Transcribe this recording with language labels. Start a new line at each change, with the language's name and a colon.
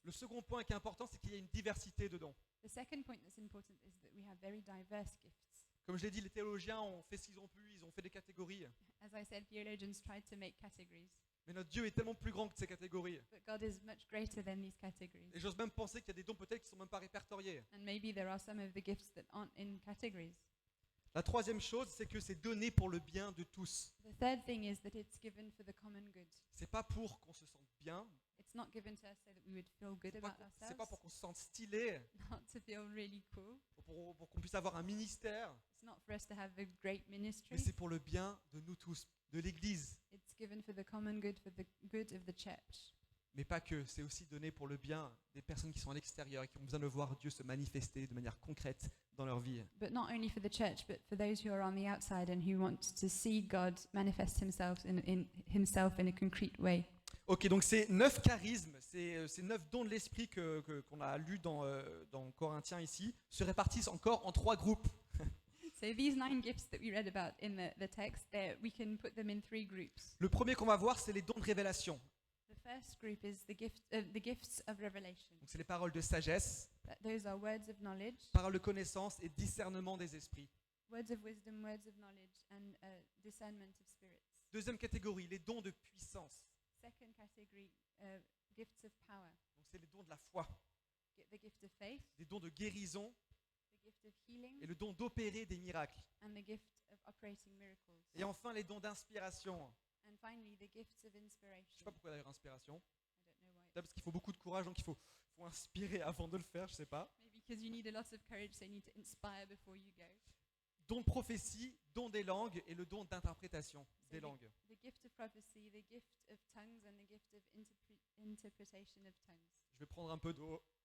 French: Le second point qui est important, c'est qu'il y a une diversité de dons.
English: The second point that's important is that we have very diverse gifts.
French: Comme je l'ai dit, les théologiens ont fait ce qu'ils ont pu, ils ont fait des catégories.
English: As I said, theologians tried to make categories,
French: Mais notre Dieu est tellement plus grand que ces catégories.
English: but God is much greater than these categories.
French: Et j'ose même penser qu'il y a des dons peut-être qui ne sont même pas répertoriés.
English: And maybe there are some of the gifts that aren't in categories.
French: La troisième chose, c'est que c'est donné pour le bien de tous.
English: The third thing is that it's given for the common good.
French: C'est pas pour qu'on se sente bien,
English: It's not given to us so that we would feel good
French: c'est pas,
English: about
French: c'est pas
English: ourselves,
French: pour qu'on se sente stylé,
English: not to feel really cool.
French: pour qu'on puisse avoir un ministère,
English: It's not for us to have a great
French: mais
English: ministry.
French: c'est pour le bien de nous tous, de l'Église.
English: It's given for the common good, for the good of the church.
French: Mais pas que, c'est aussi donné pour le bien des personnes qui sont à l'extérieur et qui ont besoin de voir Dieu se manifester de manière concrète dans leur vie.
English: But not only for the church, but for those who are on the outside and who want to see God manifest Himself in a concrete way.
French: Ok, donc ces 9 charismes, ces 9 dons de l'esprit qu'on a lus dans Corinthiens ici, se répartissent encore en 3 groupes.
English: So these 9 gifts that we read about in the text, we can put them in 3 groups.
French: Le premier qu'on va voir, c'est les dons de révélation.
English: The first group is the gifts of revelation.
French: Donc c'est les paroles de sagesse,
English: Those are words of knowledge,
French: paroles de connaissance et discernement des esprits.
English: words of wisdom, words of knowledge, and discernment of spirits.
French: Deuxième catégorie, les dons de puissance.
English: Second category, gifts of power.
French: Donc c'est les dons de la foi,
English: The gift of faith,
French: des dons de guérison
English: the gift of healing,
French: et le don d'opérer des miracles.
English: and the gift of operating miracles.
French: Et enfin les dons d'inspiration.
English: And finally, the gifts of
French: Je ne sais
English: inspiration.
French: pas pourquoi d'ailleurs inspiration.
English: I don't know why.
French: Peut-être parce qu'il faut beaucoup de courage, donc il faut inspirer avant de le faire, je ne sais pas.
English: Maybe because you need a lot of courage, so you need to inspire before you go.
French: Don de prophétie, don des langues et le don d'interprétation des langues.
English: The gift of prophecy, the gift of tongues, and the gift of interpretation of tongues.
French: Je vais prendre un peu d'eau